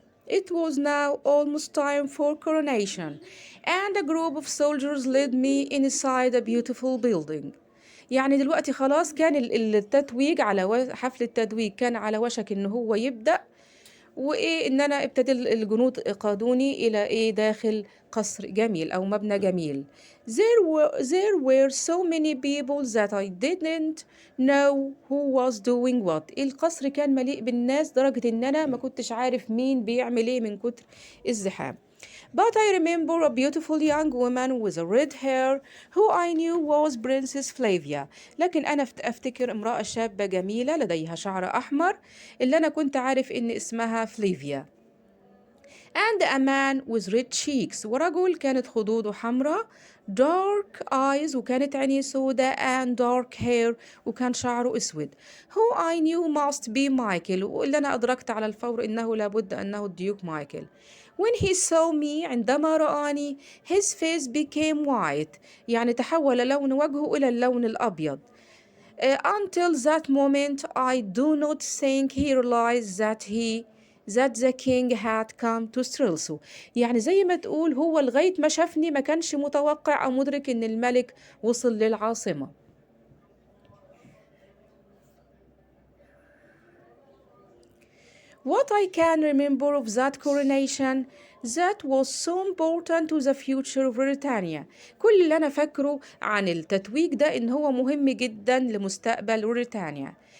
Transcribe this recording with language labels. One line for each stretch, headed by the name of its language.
English: It was now almost time for coronation and a group of soldiers led me inside a beautiful building.
Arabic: يعني دلوقتي خلاص كان التتويج على حفل التتويج كان على وشك ان هو يبدأ. ان انا ابتدى الجنود قادوني الى داخل قصر جميل او مبنى جميل.
English: There were so many people that I didn't know who was doing what.
Arabic: القصر كان مليء بالناس درجة ان انا ما كنتش عارف مين بيعمل ايه من كتر الزحام.
English: But I remember a beautiful young woman with a red hair who I knew was Princess Flavia.
Arabic: لكن أنا أفتكر امرأة شابة جميلة لديها شعر أحمر اللي أنا كنت عارف إن اسمها فليفيا.
English: And a man with red cheeks.
Arabic: ورجل كانت خدوده حمراء
English: dark eyes
Arabic: وكانت عينيه سوداء
English: and dark hair
Arabic: وكان شعره أسود.
English: Who I knew must be Michael.
Arabic: واللي أنا أدركت على الفور إنه لابد أنه الديوك مايكل.
English: When he saw me
Arabic: عندما رآني
English: his face became white.
Arabic: يعني تحول لون وجهه إلى اللون الأبيض.
English: Until that moment I do not think he realized that the king had come to Strelso.
Arabic: يعني زي ما تقول هو لغاية ما شافني ما كانش متوقع أو مدرك إن الملك وصل للعاصمة.
English: What I can remember of that coronation that was so important to the future of Britannia.
Arabic: كل اللي أنا فاكره عن التتويج ده إن هو مهم جدا لمستقبل بريطانيا.